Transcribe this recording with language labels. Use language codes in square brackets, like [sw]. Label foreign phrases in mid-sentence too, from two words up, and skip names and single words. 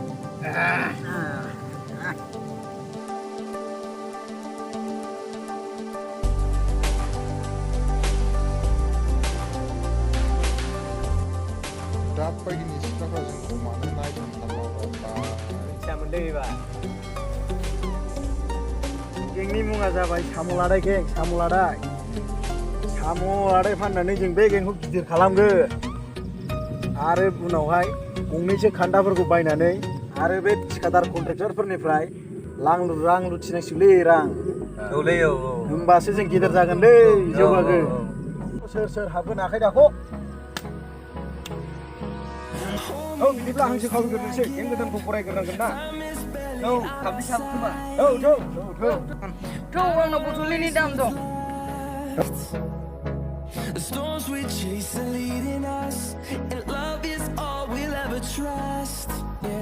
[id] Dapat ini sekarang kemana naik sama apa? Sama deh, Pak. [brx] Gengनि मुङा जाबाय साम' लादाय गें साम' लादाय फाननानै जों बे गेंखौ गिदिर खालामगोन आरो उनावहाय गंनैसो खान्दाफोरखौ बायनानै आरो बे थिखादार कन्ट्रेक्टरफोरनिफ्राय रां लुथिनांसिगौलै रां औलै औ औ होमबासो जों गिदिर जागोनलै जौगागोन सोर हाबगोन आखाइ दाख' औ बिदिब्ला हांसो खावग्रोनोसै गें गोदानखौ फरायग्रोनांगोन ना औ थाबनै थाब खोमा औ थौ आंनाव बथलनि दाम दं [en] The storms we chase are leading us, and love is all we'll ever trust.